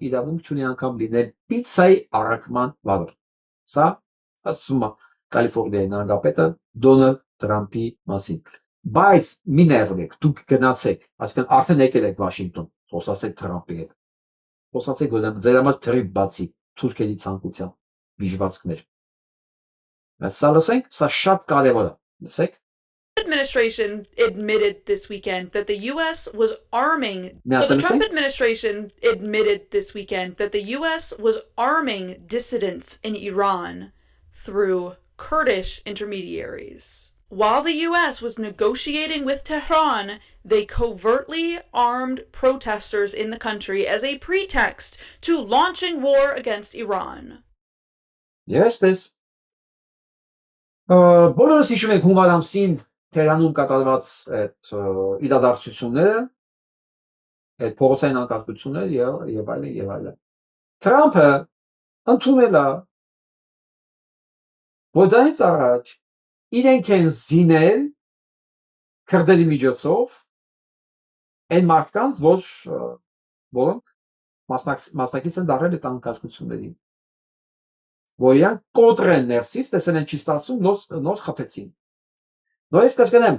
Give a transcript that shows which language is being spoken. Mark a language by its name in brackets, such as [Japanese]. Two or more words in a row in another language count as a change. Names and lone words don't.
[Armenian] իրավունք չունի անգամ լինել պիցցայի առաքման վարորդ։ Սա ասում է Կալիֆորնիայի նահանգապետը Դոնալդ Թրամփի մասին։ Բայց մի ներվեք, դուք գնացեք, այսինքն արդեն եկել եք Վաշինգտոն, խոսացեք Թրամփի հետ։ Խոսացեք, որ ձեր համար թրիպ բացի թուրքերի ցանկության վիճվածքներ։ Սա լսենք, սա շատ կարևոր է։ Լսեք։ [English] Administration admitted this weekend that the U.S. was arming. So the Trump administration admitted this weekend that the U.S. was arming dissidents in Iran through Kurdish intermediaries. While the U.S. was negotiating with Tehran, they covertly armed protesters in the country as a pretext to launching war against Iran. Yes, please. [Armenian] Բոլորս հիշում եք հունվար ամսին Թերանում կատարված այդ իրադարձությունները, այդ փողոցային անկարգությունները եւ այլն եւ այլն։ Թրամփը ընդունել է, որ դրանից առաջ իրենք են զինել քրդերի միջոցով այն մարդկանց, որոնք մասնակից են դառել այդ անկարգություններին։ Որ իրանք կոտրեն ներսից, տեսել են չի ստացվում, նոր խփեցին։ Նորից կրկնեմ,